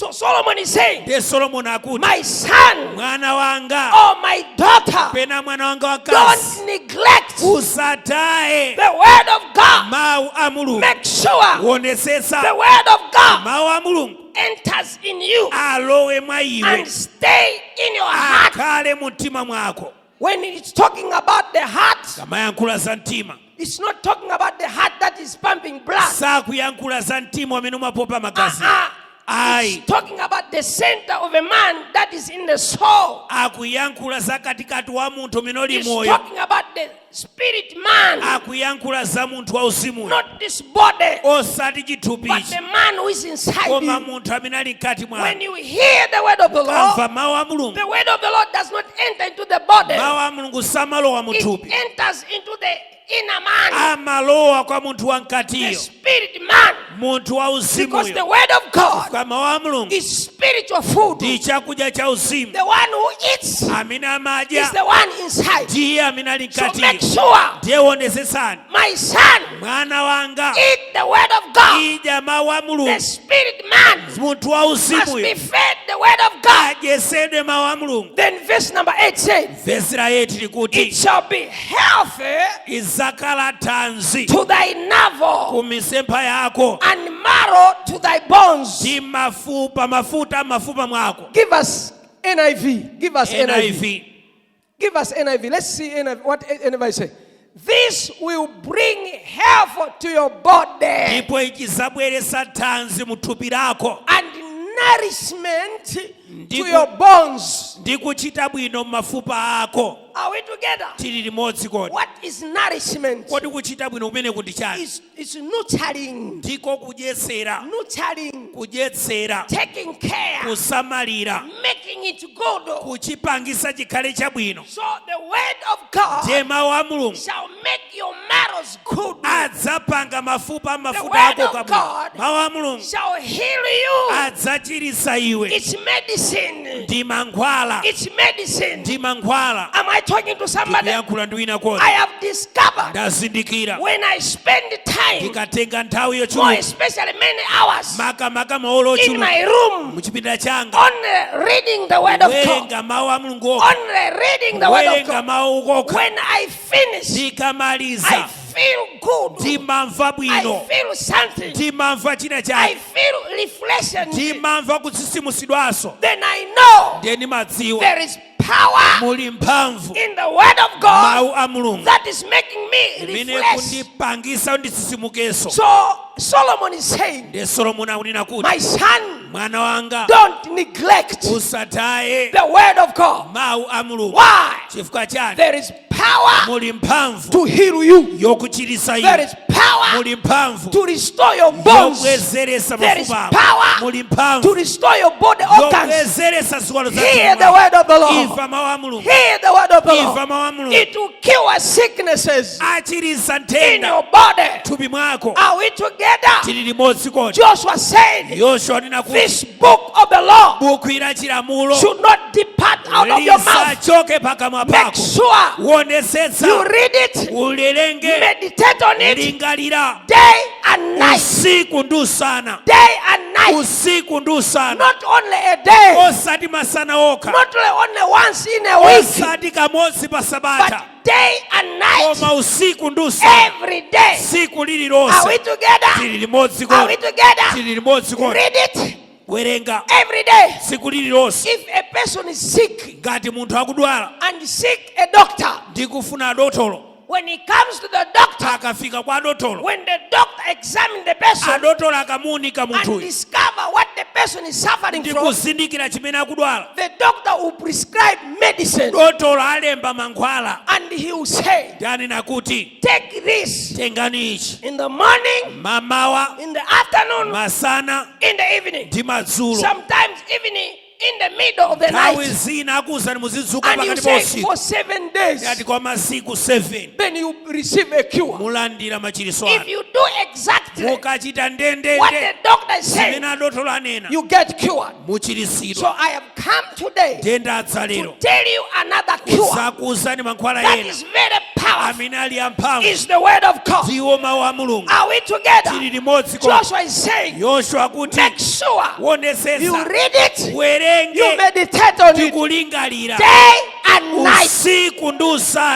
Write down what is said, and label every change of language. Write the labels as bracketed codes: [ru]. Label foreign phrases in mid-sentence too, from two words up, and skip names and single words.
[en] So Solomon is saying, my son, oh my daughter, don't neglect the word of God. Make sure the word of God enters in you and stay in your heart. when it's talking about the heart, [ny] kamayankhula za mtima, [en] it's not talking about the heart that is pumping blood. [ny] sakuyankhula za mtima wamene umapopa magazi. [en] It's talking about the center of a man that is in the soul. [ny] Akuyankhula za katikati wa munthu umene uli [en] It's [ny] moyo. [en] talking about the spirit man. [ny] Akuyankhula za munthu wauzimu. [en] Not this body, [ny] osati chithupi [en] but [ny] ichi, [en] the man who is inside [ny] koma [en] you. [ny] munthu amene ali mkati mwako. [en] When you hear the word of the Lord, [ny] Kamva mawu a Mulungu. [en] the word of the Lord does not enter into the body. [ny] Mawu a Mulungu samalowa mu [en] It [ny] thupi, [en] enters into the inner man, [ny] amalowa kwa munthu wa [en] the [ny] mkatiyo, [en] spirit man. [ny] munthu wa [en] Because the [ny] uzimuyo. [en] word of God [ny] Kwa mawu a Mulungu [en] is spiritual food. [ny] ndi chakudya cha uzimu. [en] The one who eats [ny] Amene amadya [en] is the one inside. [ny] ndiye amene ali [en] So make [ny] mkatiyo. [en] sure, [ny] Ndiye wonetsetsani, [en] my son, [ny] mwana wanga, [en] eat the word of God. [ny] idya mawu a [en] The [ny] Mulungu. [en] spirit man [ny] Munthu wa [en] must be [ny] uzimuyo [en] fed the word of God. [ny] adyetsedwe mawu a Mulungu. [en] Then verse number 8 said, [ny] Vesi la 8 [en] it [ny] likuti [en] shall be healthy [ny] izakhala thanzi [en] to thy navel [ny] ku misempha yako [en] and marrow to thy bones. [ny] ndi mafuta mwako. [en] Give us NIV. Give us NIV. NIV. Give us NIV. Let's see NIV, what NIV say. This will bring health to your body [ny] Ndipo ichizabweretsa thanzi mu thupi lako [en] and nourishment to your bones. [ny] ndi kuchita bwino mu mafupa ako. [en] Are we together? [ny] Tili limodzi kodi. [en] What is nourishment? [ny] Kodi kuchita bwino kumene kuti chani? [en] It's nurturing. [ny] Ndiko kudyetsera. [en] Nurturing. [ny] Kudyetsera. [en] Taking care. [ny] Kusamalira. [en] Making it good. [ny] Kuchipangisa chikhale chabwino. [en] So the word of God [ny] Ndiye mawu a Mulungu [en] shall make your marrows good. [ny] adzapanga mafupa [en] The [ny] ako [en] word of [ny] kabwino. [en] God [ny] Mawu a Mulungu [en] shall heal you. [ny] adzachirisa iwe. [en] It's medicine. [ny] Ndi mankhwala. [en] It's medicine. [ny] Ndi mankhwala. [en] Am I talking to somebody? [ny] Ndiyankhula ndi wina kodi. [en] I have discovered [ny] Ndazindikira [en] when I spend time, [ny] ndikatenga nthawi [en] more [ny] yochuluka [en] especially many hours [ny] makamaka maolo [en] in [ny] ochuluka [en] my room, [ny] muchipinda changa [en] only reading the word of God, [ny] werenga mawu a Mulungu okha, [en] only reading the word of [ny] werenga [en] God. [ny] mawu okha. [en] When I finish, I [ny] Ndikamaliza [en] feel good. [ny] ndimamva [en] I [ny] bwino, [en] feel something. [ny] ndimamva china [en] I [ny] chake, [en] feel reflection. [ny] ndimamva kutsitsimusidwanso. [en] Then I know [ny] Ndiye ndimadziwa [en] there is power [ny] muli mphamvu [en] in the word of God [ny] mawu a Mulungu [en] that is making me [ny] imene [en] refresh. [ny] kundipangisa nditsisimukeso. [en] So Solomon is saying, [ny] Ndiye Solomoni akunena kuti, [en] my son, [ny] mwana wanga [en] don't neglect [ny] usataye [en] the word of God. [ny] mawu a Mulungu. [en] Why? [ny] Chifukwa chani? [en] There is power [ny] Muli mphamvu [en] to heal you. [ny] yokuchirisa [en] There [ny] iwe. [en] is power [ny] Muli mphamvu [en] to restore your bones. [ny] yobwezeresa [en] There is [ny] mafupa [en] power [ny] ako. Muli [en] to [ny] mphamvu [en] restore your body organs. [ny] yobwezeresa ziwalo za [en] Hear the [ny] mzimu. [en] word of the Lord. [ny] Imva mawu a Mulungu. [en] Hear the word of the [ny] Imva [en] Lord. [ny] mawu a Mulungu. [en] It will cure sicknesses [ny] Achirisa [en] in [ny] nthenda [en] your body. [ny] thupi mwako. [en] Are we together? [ny] Tili limodzi kodi. [en] Joshua said, [ny] Yoshua anena kuti [en] this book of the law [ny] buku ila chilamulo [en] should not depart out of your mouth. [ny] lisachoke pakamwa [en] Make [ny] pako. [en] sure you [ny] Wonetsetsa [en] read it, [ny] ulilenge, [en] meditate on it [ny] lingalira [en] day and night. [ny] usiku ndi usana. [en] Day and night. [ny] Usiku ndi usana. [en] Not only a day, [ny] Osati masana okha. [en] not only once in a week, [ny] Osati kamodzi pa [en] but [ny] sabata. [en] day and night. [ny] Koma usiku ndi usana. [en] Every day. [ny] Siku [en] Are we [ny] lililonse. [en] together? [ny] Tili limodzi [en] Are we [ny] kodi. [en] together? [ny] Tili limodzi kodi. [en] Read it [ny] Werenga [en] every day. [ny] siku lililonse. [en] If a person is sick [ny] Ngati munthu akudwala [en] and seek a doctor, [ny] ndi kufuna dotolo, [en] when he comes to the doctor, [ny] akafika kwa dotolo, [en] when the doctor examines the person [ny] adotolo akamuunika [en] and [ny] munthuyu [en] discover what the person is suffering [ny] ndi [en] from, [ny] kuzindikira chimene akudwala, [en] the doctor will prescribe medicine [ny] dotolo alemba mankhwala [en] and he will say, [ny] ndanena kuti [en] take this [ny] tengani ichi [en] in the morning, [ny] mamawa, [en] in the afternoon, [ny] masana [en] in the evening, [ny] ndi madzulo. [en] sometimes even in the middle of the [ny] Nthawi [en] night. [ny] zina akuwuzani muzidzuka [en] And you [ny] pakati pa [en] say [ny] usiku [en] for 7 days, [ny] ngati kwa masiku 7 [en] then you receive a cure. [ny] mulandira machiriso [en] If [ny] anu. [en] you do exactly [ny] Mukachita [en] what [ny] ndendende [en] the doctor is saying, [ny] zimene adotolo anena, [en] you get cured. So [ny] muchirisidwa. [en] I have come today [ny] Ndendadza [en] to [ny] lero [en] tell you another cure [ny] kuzakuwuzani mankhwala [en] that [ny] ena [en] is very powerful. [ny] amene ali amphamvu. [en] Is the word of God. [ny] Ndiwo mawu a Mulungu. [en] Are we together? [ny] Tili limodzi kodi. [en] Joshua is saying, [ny] Yoshua kuti [en] make sure you [ny] wonetsetsa [en] read it, you [ny] werenge [en] meditate on it [ny] tikulingalira [en] day and night. [ny] usiku ndi usana.